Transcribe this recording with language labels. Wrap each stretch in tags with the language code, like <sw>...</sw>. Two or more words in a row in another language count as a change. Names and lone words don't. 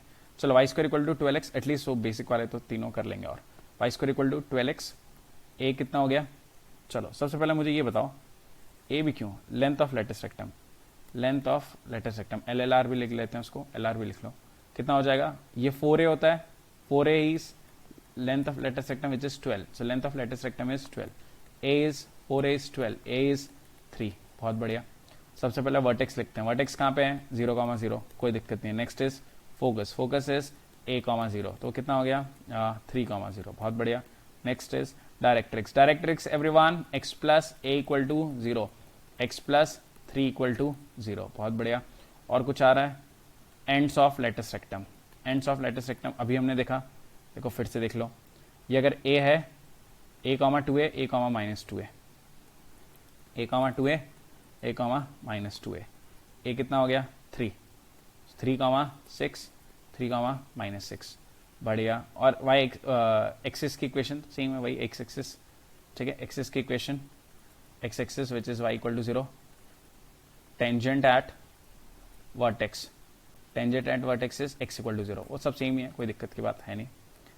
<hi>चलो</hi> <en>y square equal to 12x,</en> <hi>एटलीस्ट वो बेसिक वाले तो तीनों कर लेंगे, और</hi> <en>y square equal to 12x,</en> <hi>ए कितना हो गया। चलो सबसे पहले मुझे ये बताओ ए भी क्यों,</hi> <en>length of latest rectum, length of latest rectum,</en> <hi>LLR भी लिख लेते हैं उसको, LR भी लिख लो, कितना हो जाएगा, ये 4a होता है,</hi> <en>4a is length of latest rectum which is 12, so length of latest rectum is 12, a is 4a is 12, a is 3,</en> <hi>बहुत बढ़िया। सबसे पहले वर्टेक्स लिखते हैं, वर्टेक्स कहाँ पे है 0,0, कोई दिक्कत नहीं है।</hi> <en>next is focus, focus is a,0,</en> <hi>तो कितना हो गया 3,0, बहुत बढ़िया।</hi> <en>next is directrix, directrix everyone x plus a equal to 0, x plus 3 equal to 0,</en> <hi>बहुत बढ़िया। और कुछ आ रहा है,</hi> <en>ends of latest rectum, ends of latest rectum</en> <hi>अभी हमने देखा, देखो फिर से देख लो, ये अगर a है a,2a, a, माइनस 2a, a,2a, a, माइनस 2a, a कितना हो गया 3, 3,6, 3, माइनस 6, बढ़िया। और y एक्सिस की इक्वेशन सेम है, वही x एक्सिस, ठीक है, एक्सिस की इक्वेशन</hi> <en>x axis which is y equal to 0, tangent at vertex, tangent at vertex is x equal to 0,</en> <hi>वो सब सेम ही है, कोई दिक्कत की बात है नहीं।</hi>